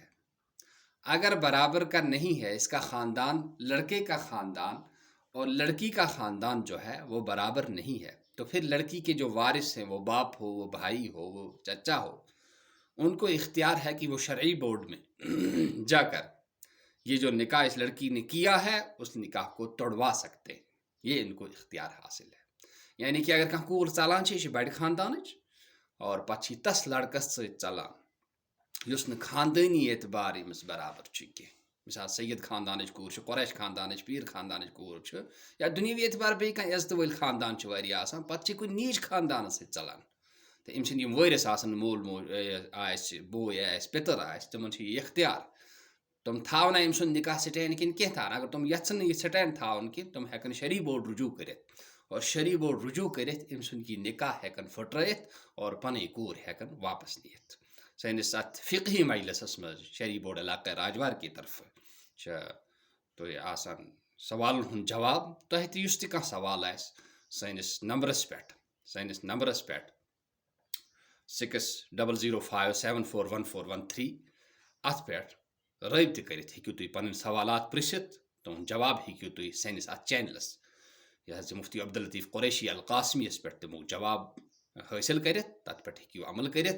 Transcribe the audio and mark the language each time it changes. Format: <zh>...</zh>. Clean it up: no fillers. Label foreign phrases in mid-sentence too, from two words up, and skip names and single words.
<ur>اگر برابر کا نہیں ہے، اس کا خاندان، لڑکے کا خاندان اور لڑکی کا خاندان جو ہے وہ برابر نہیں ہے، تو پھر لڑکی کے جو وارث ہیں، وہ باپ ہو، وہ بھائی ہو، وہ چچا ہو، ان کو اختیار ہے کہ وہ شرعی بورڈ میں جا کر یہ جو نکاح اس لڑکی نے کیا ہے اس نکاح کو توڑوا سکتے ہیں، یہ ان کو اختیار حاصل ہے۔</ur> <ks>یعنی کہ اگر کھانا کور ژلان یہ بڑ خاندان اور پتہ تس لڑکس ست ژلان یس نہ خاندانی اعتبار امس برابر کی، مثال سید خاندان کور، قریش خاندان، پیر خاندان کور یا دنیاوی اعتبار بیٚیہِ کانٛہہ عزت ول خاندان واریاہ آسان، پتہ کُنہِ نیچ خاندان ست ژلان تو ام سند وٲرث آسن، مول بوے آسہِ، پتر آسہِ، تمن یہ اختیار تم تھاونا ام سند نکاح سٹینڈ کن کی تھان۔ اگر تم یژھن یہ سٹینڈ تھاون کی تم ہیکن شرعی بورڈ رجوع کرت، اور شرعی بورڈ رجوع کرت ام سند یہ نکاح ہیکن پھٹرائت اور پن کور ہیکن واپس نیت۔ سنس ات فقہی مجلسس مز شرعی بورڈ علاقہ راجوار کی طرف تو آسان سوالن ہند جواب تہ تہ یس تہ کانٛہہ سوال آسہِ سٲنِس نمبرس پٮ۪ٹھ 6005741413 ات پٮ۪ٹھ رٲبطہٕ کٔرِتھ ہیٚکِو تُہۍ پنٕنۍ سوالات پرٛژھِتھ، تُہُنٛد جواب ہیٚکِو تُہۍ سٲنِس اتھ چینلس یہ حض مفتی عبداللطیف قریشی القاسمی یس پٮ۪ٹھ تِمو جواب حٲصِل کٔرِتھ، تتھ پٮ۪ٹھ ہیٚکِو عمل کٔرِتھ۔</ks>